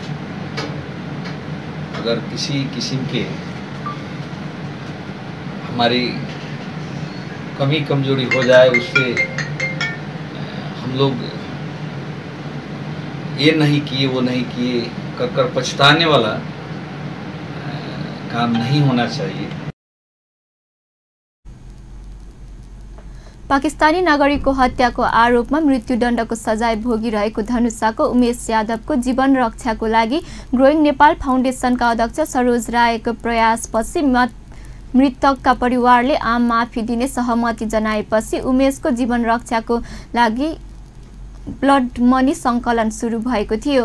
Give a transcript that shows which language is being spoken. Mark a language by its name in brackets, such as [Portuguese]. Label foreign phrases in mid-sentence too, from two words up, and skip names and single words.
[Hindi] अगर किसी किस्म के हमारी कमी कमजोरी हो जाए, उससे हम लोग ये नहीं किए वो नहीं किए कर पछताने वाला काम नहीं होना चाहिए। [Nepali] पाकिस्तानी नागरिकको हत्याको आरोपमा मृत्युदण्डको सजाय भोगिरहेको धनुषाको उमेश यादवको जीवन रक्षाको लागि ग्रोइङ नेपाल फाउन्डेसनका अध्यक्ष सरोज रायको प्रयासपछि मृतकका परिवारले आम माफी दिने सहमति जनाएपछि उमेशको जीवन रक्षाको लागि [English] blood money [Nepali] सङ्कलन सुरु भएको थियो।